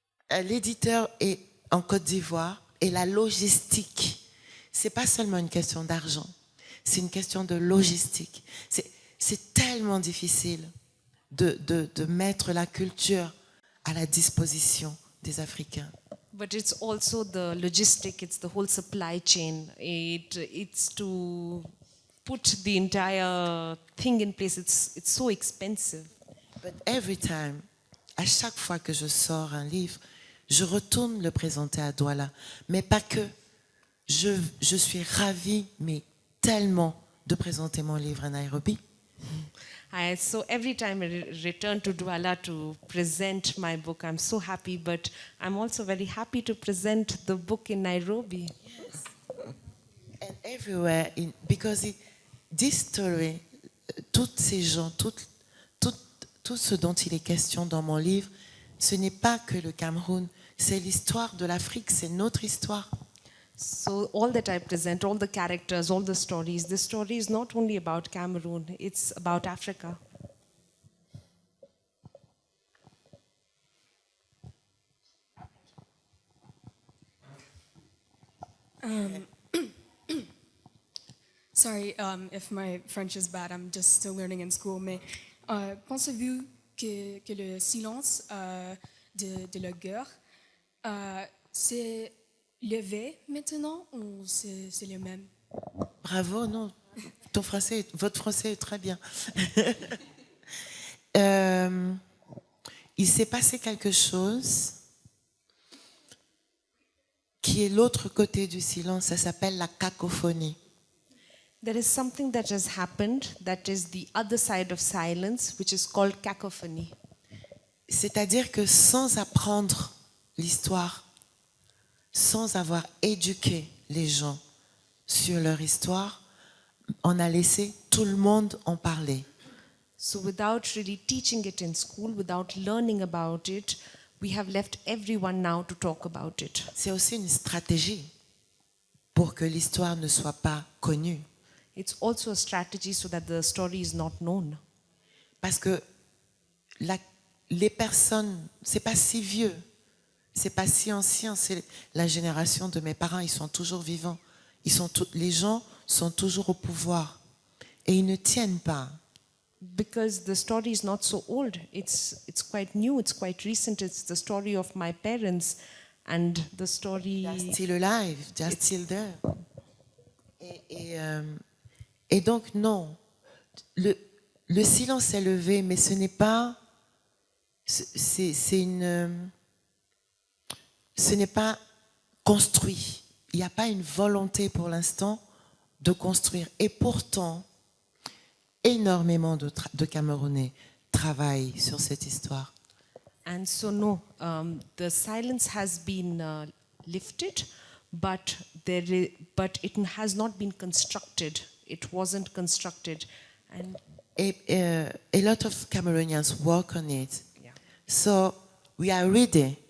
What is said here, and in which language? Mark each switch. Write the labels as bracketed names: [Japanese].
[French] L'éditeur est en Côte d'Ivoire et la logistique, c'est pas seulement une question d'argent. C'est une question de logistique. C'est tellement difficile de mettre la culture à la disposition des Africains. [English] But it's also the logistic, it's the whole supply chain. It's to put the entire thing in place, it's so expensive. But every time, [French] à chaque fois que je sors un livre, je retourne le présenter à Douala. Mais pas que. Je suis ravie, mais tellement de présenter mon livre à Nairobi. [English] So every time I return to Douala to present my book, I'm so happy, but I'm also very happy to present the book in Nairobi. Yes. And everywhere, because this story, [French] toutes ces gens, tout ce dont il est question dans mon livre, ce n'est pas que le Cameroun, c'est l'histoire de l'Afrique, c'est notre histoire. [English] So all that I present, all the characters, all the stories, this story is not only about Cameroon, it's about Africa. Sorry if my French is bad, I'm just still learning in school, [French] mais pensez-vous que le silence de la guerre, c'est levé maintenant ou c'est le même? Bravo, non. Votre français est très bien. Il s'est passé quelque chose qui est l'autre côté du silence, ça s'appelle la cacophonie. [English] There is something that has happened that is the other side of silence, which is called cacophony. [French] C'est-à-dire que sans apprendre l'histoire, sans avoir éduqué les gens sur leur histoire, on a laissé tout le monde en parler. [English] So without really teaching it in school, without learning about it, we have left everyone now to talk about it. [French] C'est aussi une stratégie pour que l'histoire ne soit pas connue. [English] It's also a strategy so that the story is not known. [French] Parce que les personnes, c'est pas si vieux, c'est pas si ancien, c'est la génération de mes parents, ils sont toujours vivants. Les gens sont toujours au pouvoir et ils ne tiennent pas. [English] Because the story is not so old. It's quite new, it's quite recent. It's the story of my parents and the story... They're still alive, they're still there. [French] Et donc non, le silence est levé, mais ce n'est pas... Ce n'est pas construit. Il n'y a pas une volonté pour l'instant de construire. Et pourtant, énormément de Camerounais travaille sur cette histoire. [English] And so no, the silence has been lifted, but it has not been constructed. It wasn't constructed, and A lot of Cameroonians work on it. yeah. So we are ready.